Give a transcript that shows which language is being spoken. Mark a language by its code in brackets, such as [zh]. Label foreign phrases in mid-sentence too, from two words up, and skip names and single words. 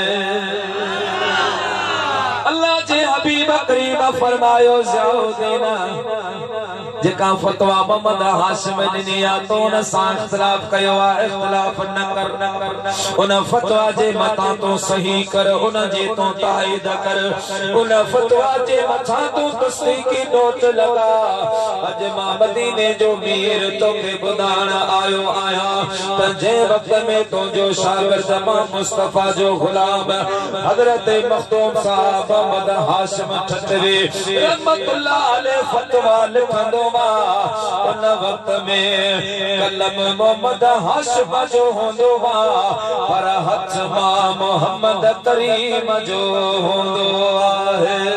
[sd] अल्लाह जे हबीब करीम फरमायो ज़ियाउद्दीन जेका फतवा मोहम्मद हाशिम ॾिनी आ तो उन सां इख्तिलाफ कयो आ इख्तिलाफ न कर उन फतवा जे मथां तो सही कर उन जे तो ताईद कर उन फतवा जे मथां तो तस्दीकी नोट लगा अज मां मदीने जो मीर तोखे ॿुधाइण आयो आहियां त जंहिं वक्त में तुंहिंजो शागिर्द मां मुस्तफा जो गुलाम हजरत मखदूम साहब मोहम्मद हाशिम ठठवी रहमतुल्लाह अलैह फतवा लिखंदो उन वक्त में कलम मोहम्मद हाशिम जो होंदो पर हथ मां मोहम्मद करीम जो होंदो आहे